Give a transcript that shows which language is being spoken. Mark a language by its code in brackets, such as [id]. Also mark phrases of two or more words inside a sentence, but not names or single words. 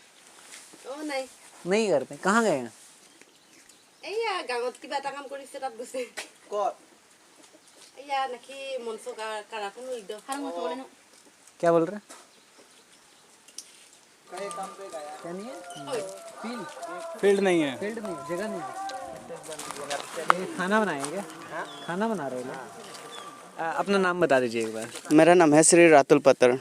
[as] নাই [hi] नहीं घर पे, कहाँ गए हैं? [as] এইয়া গাঁৱত কিবা এটা কাম কৰিছে, তাত গৈছে। [hi] कौन? [as] এইয়া নাকি মঞ্চ কাৰাখনো একদম [hi] क्या बोल रहे हैं? क्या नहीं है? फील्ड नहीं है। फील्ड नहीं, जगह नहीं है। ये खाना बनाएंगे क्या? खाना बना रहे हो? अपना नाम बता दीजिए एक बार। मेरा नाम है श्री रातुल पत्तर।